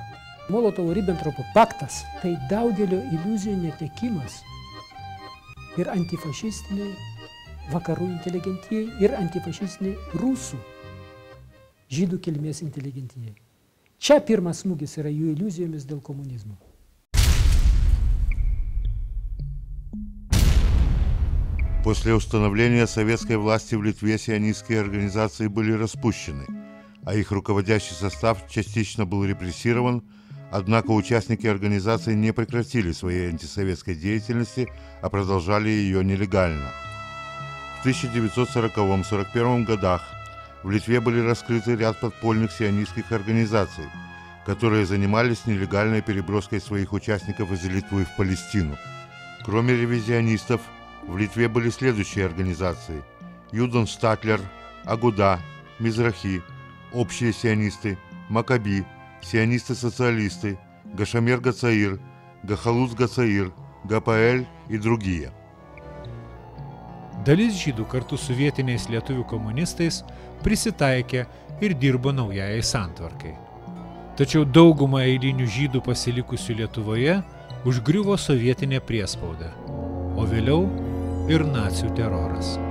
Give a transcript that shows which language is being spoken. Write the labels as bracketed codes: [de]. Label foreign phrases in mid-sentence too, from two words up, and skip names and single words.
[lt] Molotovo-Ribentropo paktas tai daugelio iliuzijų netekimas ir antifašistiniai vakarų inteligentijai ir antifašistiniai rusų žydų kilmės inteligentijai. Čia pirmas smūgis yra jų iliuzijomis dėl komunizmo. [ru] После установления советской власти в Литве сионистские организации были распущены, а их руководящий состав частично был репрессирован, однако участники организации не прекратили своей антисоветской деятельности, а продолжали ее нелегально. В 1940-41 годах в Литве были раскрыты ряд подпольных сионистских организаций, которые занимались нелегальной переброской своих участников из Литвы в Палестину. Кроме ревизионистов, в Литве были следующие организации: Юдон Штатлер, Агуда, Мизрахи, Общие сионисты, Макаби, Сионисты-социалисты, Гашамер Гацаир, Гахалуц Гацаир, ГПЛ и другие. [lt] Dalis žydų kartu su vietiniais lietuvių komunistais prisitaikė ir dirbo naujajai santvarkai. Tačiau daugumą eilinių žydų pasilikusių Lietuvoje užgriuvo sovietinė priespauda, o vėliau ir nacių teroras.